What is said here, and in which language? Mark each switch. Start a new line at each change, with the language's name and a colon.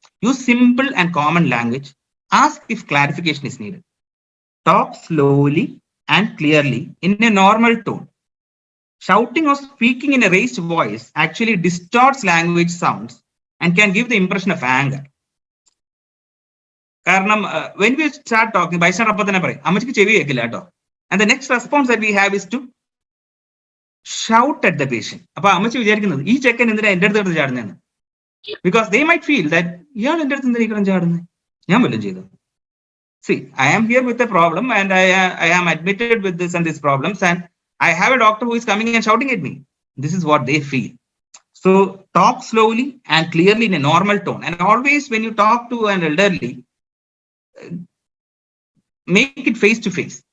English: Use simple and common language. Ask if clarification is needed. Talk slowly and clearly in a normal tone. Shouting or speaking in a raised voice actually distorts language sounds and can give the impression of anger.
Malayalam: കാരണം
English: when we start talking,
Malayalam: bystander അപ്പം തന്നെ പറയും അമ്മച്ചിക്ക് ചെവി കേൾക്കില്ല കേട്ടോ. And the next response that we have is to shout at the patient. അപ്പൊ അമ്മച്ചി വിചാരിക്കുന്നത് ഈ ചെക്കൻ എന്തിനാ എൻ്റെ അടുത്ത് ചാടുന്നതെന്ന്.
English: Because they might feel that
Malayalam: ഇയാൾ എൻ്റെ അടുത്ത് എന്തിനാ ചാടുന്നത്, ഞാൻ വല്ലതും ചെയ്തു.
English: See, I am here with a problem and I am admitted with this and these problems, and I have a doctor who is coming and shouting at me. This is what they feel. So talk slowly and clearly in a normal tone. And always when you talk to an elderly, make it face to face.